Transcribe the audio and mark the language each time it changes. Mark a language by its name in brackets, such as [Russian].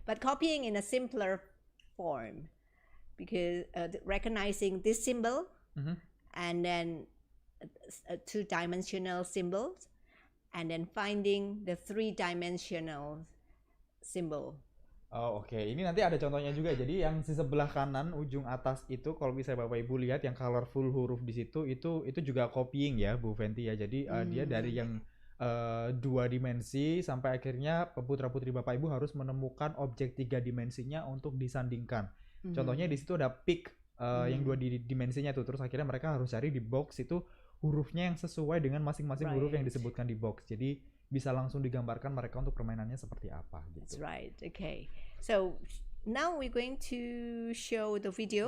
[English] But copying in a simpler form, because recognizing this symbol and then a two-dimensional symbols, and then finding the three-dimensional symbol. [Indonesian] Oh, oke. Ini nanti ada contohnya juga. Jadi yang di sebelah kanan ujung atas itu kalau bisa Bapak Ibu lihat yang colorful huruf di situ itu juga copying ya, Bu Fenty ya. Jadi dia dari yang dua dimensi sampai akhirnya putra-putri Bapak Ibu harus menemukan objek tiga dimensinya untuk disandingkan. Contohnya di situ ada pick yang dua dimensinya tuh. Terus akhirnya mereka harus cari di box itu hurufnya yang sesuai dengan masing-masing huruf yang disebutkan di box. Jadi bisa langsung digambarkan mereka untuk permainannya seperti apa gitu. [English] That's right. Okay. So now we're going to show the video.